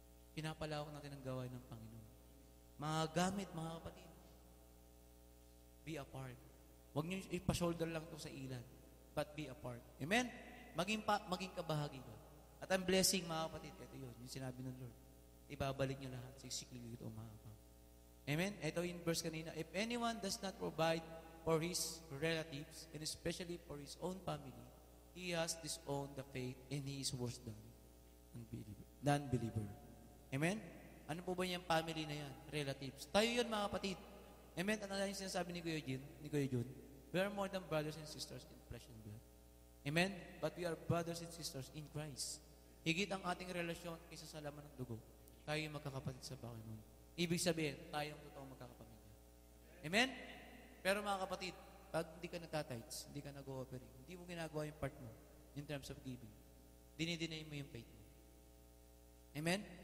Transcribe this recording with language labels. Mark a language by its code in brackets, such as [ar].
[tl] Pinapalawak natin ang gawain ng Panginoon. Mga gamit, mga kapatid, [en] be a part. [tl] Huwag niyo ipa-shoulder lang ito sa ilan, [en] but be a part. [tl] Amen? Maging kabahagi ka. At ang blessing, mga kapatid, ito yun, yung sinabi ng Lord. Ibabalik niyo lahat, sisiklig ito umahapaw. Amen? Ito yung verse kanina. [en] If anyone does not provide for his relatives, and especially for his own family, he has disowned the faith and he is worse than non-believer. [tl] Amen? Ano po ba yung family na yan? Relatives. Tayo yun, mga kapatid. Amen? Ano na yung sinasabi ni Kuya Jun? [en] We are more than brothers and sisters in flesh and blood. Amen? But we are brothers and sisters in Christ. [tl] Higit ang ating relasyon kaysa sa laman ng dugo. Tayo yung magkakapatid sa Panginoon. Ibig sabihin, tayong totoong magkakapamilya. Amen? Pero mga kapatid, pag hindi ka nagtatites, hindi ka nag-offering, hindi mo ginagawa yung part mo [en] in terms of giving, [tl] dinidinay mo yung faith mo. Amen?